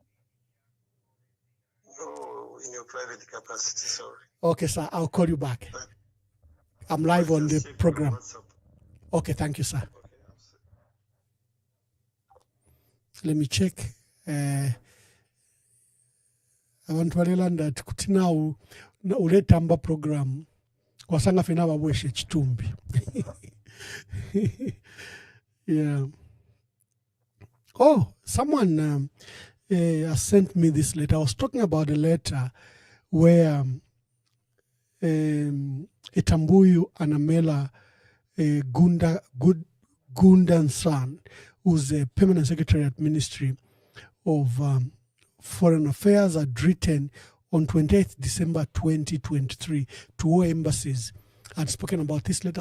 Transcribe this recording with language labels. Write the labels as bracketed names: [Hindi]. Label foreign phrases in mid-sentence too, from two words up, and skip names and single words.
[English] No, in your private capacity, sorry. Okay, sir, I'll call you back. I'm live on the program. Okay, thank you, sir. Let me check. I want to learn that now [Bemba] uletamba program wasanga fena babweshe chitumbi. [English] Yeah. Oh, someone has sent me this letter. I was talking about a letter where Itambuyu Anamela Gundan's son, who's a permanent secretary at Ministry of Foreign Affairs, had written on 28th December 2023 to all embassies and spoken about this letter.